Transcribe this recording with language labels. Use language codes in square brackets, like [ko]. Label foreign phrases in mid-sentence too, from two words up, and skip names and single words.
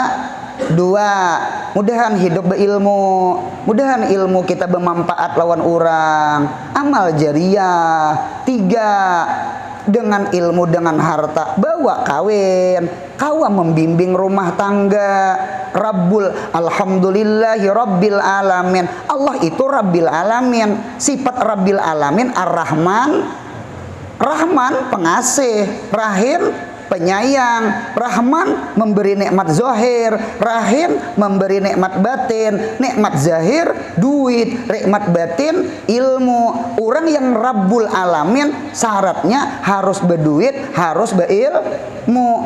[bjn] Dua, mudahan hidup berilmu, mudahan ilmu kita bermanfaat lawan orang, amal jariah. Tiga, dengan ilmu dengan harta bawa kawin, kawa membimbing rumah tangga. [ar] رب الحمد لله رب العالمين. [bjn] Allah itu [ar] رب العالمين. [bjn] Sifat [ar] رب العالمين [bjn] ar-rahman, rahman pengasih, rahim penyayang. Rahman memberi nikmat zahir, rahim memberi nikmat batin. Nikmat zahir duit, nikmat batin ilmu. Orang yang [ar] رب العالمين [bjn] syaratnya harus berduit, harus berilmu.